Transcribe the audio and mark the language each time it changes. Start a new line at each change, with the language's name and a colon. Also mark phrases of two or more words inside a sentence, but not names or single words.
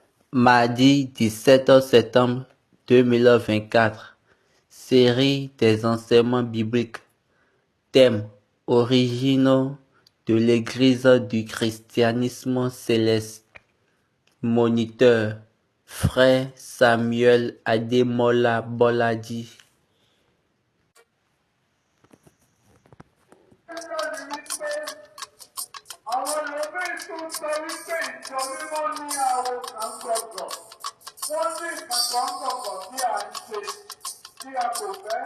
French: Mardi 17 septembre 2024. Série des enseignements bibliques. Thème: originaux de l'Église du christianisme céleste. Moniteur: Frère Samuel Ademola Boladi.
Yoruba: Àwọn ẹlòmíín tún sọ wípé ìjọ mímọ́ ní àwọn kan gbọ̀gbọ̀. Wọ́n ní ìkàkọ́ gbọ̀gbọ̀ tí a ń ṣe tí a kò fẹ́.